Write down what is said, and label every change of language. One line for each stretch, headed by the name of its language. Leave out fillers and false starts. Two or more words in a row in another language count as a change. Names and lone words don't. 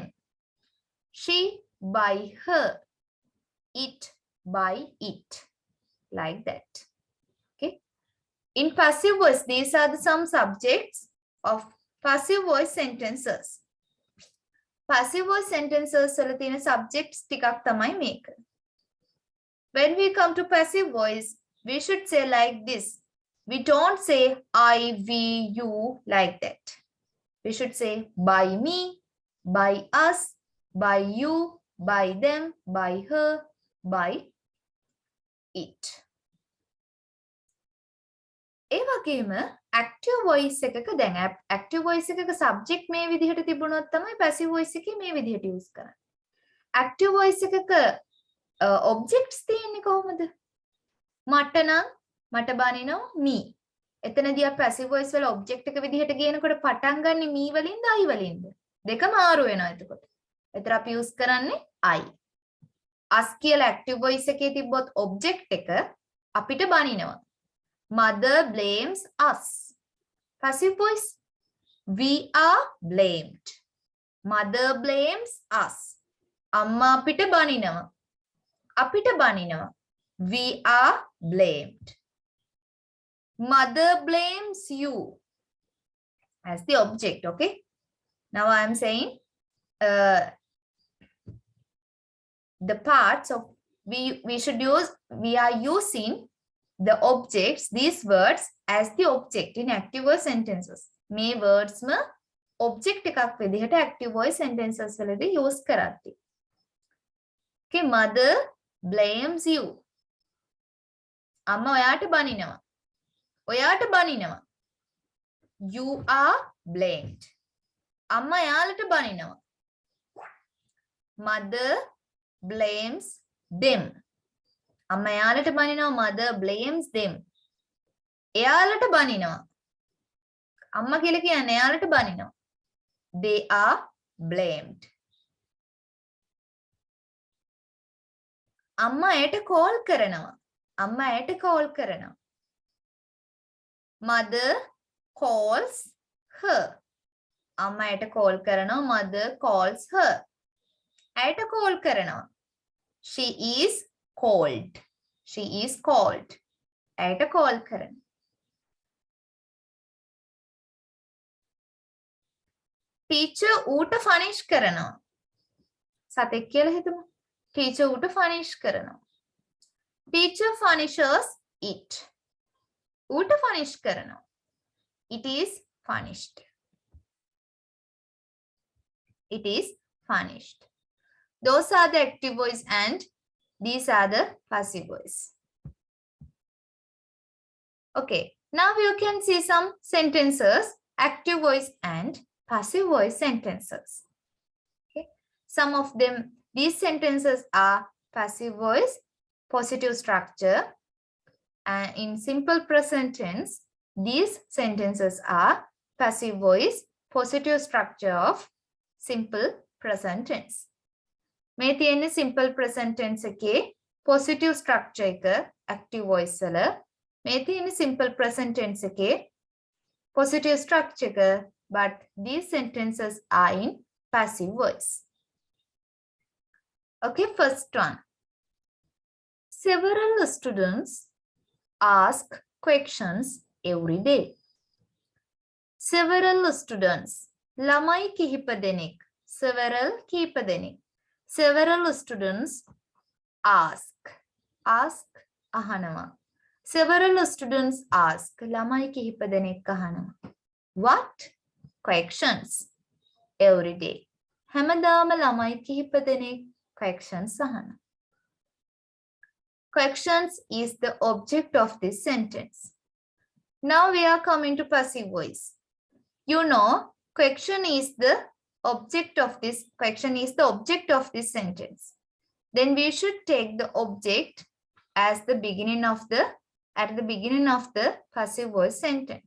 English: She by her. It by it. Like that. Okay. In passive voice, these are some subjects of passive voice sentences. Passive voice sentences
Sinhala: වල තියෙන subjects ටිකක් තමයි මේක.
English: When we come to passive voice, we should say like this. We don't say I, we, you like that. We should say by me, by us, by you, by them, by her, by it.
Sinhala: ඒ වගේම
English: active voice
Sinhala: එකක දැන්
English: active voice
Sinhala: එකක subject මේ විදිහට තිබුණොත් තමයි
English: passive voice
Sinhala: එකේ මේ විදිහට use කරන්නේ.
English: active voice
Sinhala: එකක objects තියෙන්නේ කොහොමද? මට නම් මට බනිනවා me. එතනදී අපි
English: passive voice
Sinhala: වල object එක විදිහට ගේනකොට පටන් ගන්නෙ me වලින්ද I වලින්ද? දෙක මාරු වෙනවා එතකොට. එතන අපි use කරන්නේ I. us කියලා
English: active voice
Sinhala: එකේ තිබ්බොත් object එක අපිට බනිනවා.
English: Mother blames us. Passive voice. We are blamed. Mother blames us.
Sinhala: Amma අපිට බනිනවා. අපිට බනිනවා.
English: We are blamed. Mother blames you as the object. Okay. Now I am saying the parts of we are using the objects, these words as the object in active voice sentences.
Sinhala: මේ words ම object එකක් විදිහට
English: active voice sentences
Sinhala: වලදී use කරද්දී.
English: Okay, mother blames you.
Sinhala: අම්මා ඔයාට බනිනවා. ඔයාට බනිනවා.
English: You are blamed.
Sinhala: අම්මා යාළුට බනිනවා.
English: Mother blames them.
Sinhala: අම්මා යාළුට බනිනවා.
English: Mother blames them.
Sinhala: එයාලට බනිනවා. අම්මා කියලා කියන්නේ එයාලට බනිනවා.
English: They are blamed.
Sinhala: අම්මා එයට කෝල් කරනවා. අම්මා එයට කෝල් කරනවා.
English: Mother calls her.
Sinhala: අම්මා එයට කෝල් කරනවා.
English: Mother calls her.
Sinhala: එයට කෝල් කරනවා.
English: She is called. She is called.
Sinhala: එයට කෝල් කරනවා. Teacher ඌට ෆනිෂ් කරනවා. සතෙක් කියලා හිතමු. Teacher ඌට ෆනිෂ් කරනවා.
English: Teacher punishes it.
Sinhala: ඌට ෆනිෂ් කරනවා.
English: It is punished. It is punished. Those are the active voice and these are the passive voice. Okay, now you can see some sentences, active voice and passive voice sentences. Okay, some of them, these sentences are passive voice, positive structure, and in simple present tense, these sentences are passive voice, positive structure of simple present tense.
Sinhala: මේ තියෙන්නේ
English: simple present tense
Sinhala: එකේ
English: positive structure
Sinhala: එක
English: active voice
Sinhala: වල. මේ තියෙන්නේ
English: simple present tense
Sinhala: එකේ
English: positive structure
Sinhala: එක,
English: but these sentences are in passive voice. Okay, first one. Several students ask questions every day. Several students.
Sinhala: ළමයි කිහිප දෙනෙක්. Several කිහිප දෙනෙක්.
English: Several students ask. Ask අහනවා. Several students ask.
Sinhala: ළමයි කිහිප දෙනෙක් අහනවා.
English: What? Questions. Every day.
Sinhala: හැමදාම ළමයි කිහිප දෙනෙක් questions අහනවා.
English: Questions is the object of this sentence. Now we are coming to passive voice. You know, question is the object of this sentence. Then we should take the object as the beginning of the passive voice sentence.